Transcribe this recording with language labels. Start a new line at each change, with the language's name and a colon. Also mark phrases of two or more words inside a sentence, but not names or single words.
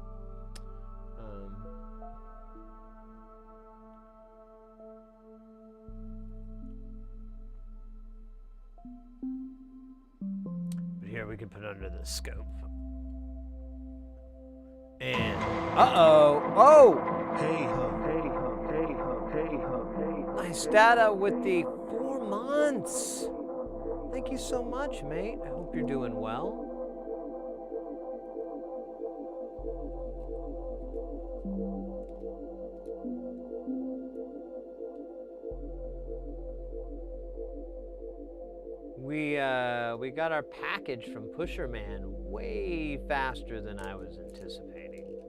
English: But here we can put under the scope. And oh! Hey ho, hey ho, hey ho, hey ho, hey ho. Nice data with the 4 months. Thank you so much, mate. I hope you're doing well. We got our package from Pusherman way faster than I was anticipating.